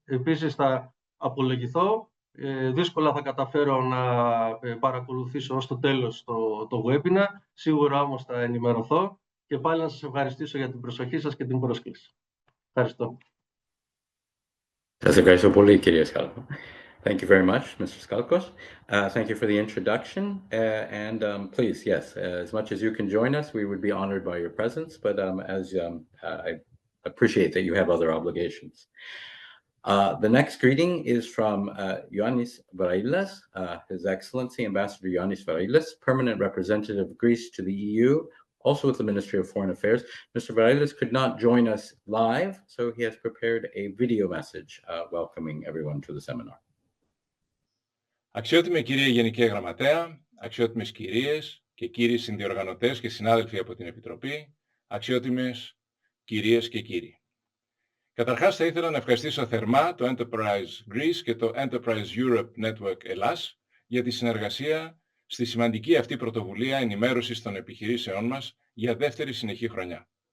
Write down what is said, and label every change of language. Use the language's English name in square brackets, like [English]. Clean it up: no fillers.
[Greek] Επίσης θα απολογηθώ. Δύσκολα θα καταφέρω να παρακολουθήσω ως το τέλος το webinar. Σίγουρα όμως θα ενημερωθώ και πάλι να σας ευχαριστήσω για την προσοχή σας και την πρόσκληση. Ευχαριστώ. Σας ευχαριστώ πολύ, κύριε Σκάλκο. [English] Thank you very much, Mr. Skalkos. Thank you for the introduction. And please, yes, as much as you can join us, we would be honored by your presence. But I appreciate that you have other obligations. The next greeting is from Ioannis Vareilas, His Excellency Ambassador Ioannis Vareilas, Permanent Representative of Greece to the EU, also with the Ministry of Foreign Affairs. Mr. Vareilas could not join us live, so he has prepared a video message welcoming everyone to the seminar. [Greek] Αξιότιμη κυρία Γενική Γραμματέα, αξιότιμες κυρίες και κύριοι συνδιοργανωτές και συνάδελφοι από την Επιτροπή, αξιότιμες κυρίες και κύριοι. Καταρχάς θα ήθελα να ευχαριστήσω θερμά το Enterprise Greece και το Enterprise Europe Network Ελλάς για τη συνεργασία στη σημαντική αυτή πρωτοβουλία ενημέρωσης των επιχειρήσεών μας για δεύτερη συνεχή χρονιά.